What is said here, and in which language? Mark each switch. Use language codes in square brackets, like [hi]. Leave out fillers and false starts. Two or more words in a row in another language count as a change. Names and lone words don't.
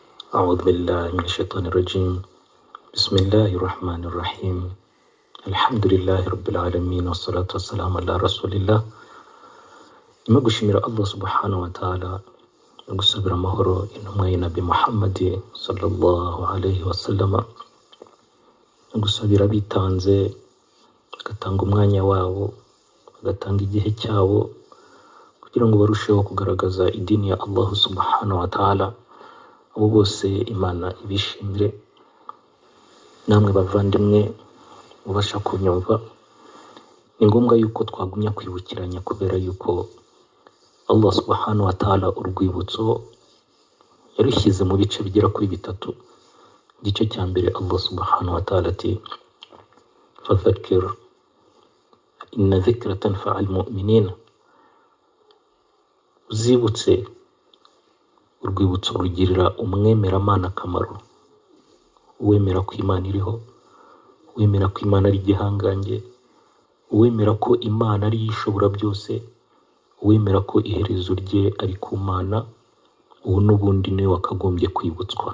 [ar] أعوذ بالله من الشيطان الرجيم. بسم الله الرحمن الرحيم. الحمد لله رب العالمين والصلاة والسلام على رسول الله. [rw] Nyuma gushimira [ar] الله سبحانه وتعالى [rw] no gusabira amahoro intumwa y'Nabi Muhammad [ar] صلى الله عليه وسلم, [rw] no gusabira bitanze bagatanga umwanya wabo, bagatanga igihe cyabo kugira ngo barusheho kugaragaza idini ya [ar] الله سبحانه وتعالى. [rw] Abo bose Imana ibishimire. Namwe bavandimwe mubasha kunyumva, ni ngombwa yuko twagumya kwibukiranya kubera yuko [ar] الله سبحانه وتعالى [rw] urwibutso yarushyize mu bice bigera kuri bitatu. Igice cya mbere [ar] الله سبحانه وتعالى [rw] ati [ar] فذكر فإن الذكرى تنفع المؤمنين. [rw] Uzibutse, urwibutso rugirira umwemeramana akamaro. Uwemera ko Imana iriho, uwemera ko Imana ari igihangange, uwemera ko Imana ari ishobora byose, uwemera ko iherezo rye ari ku Mana, uwo n'ubundi niwe wakagombye kwibutswa.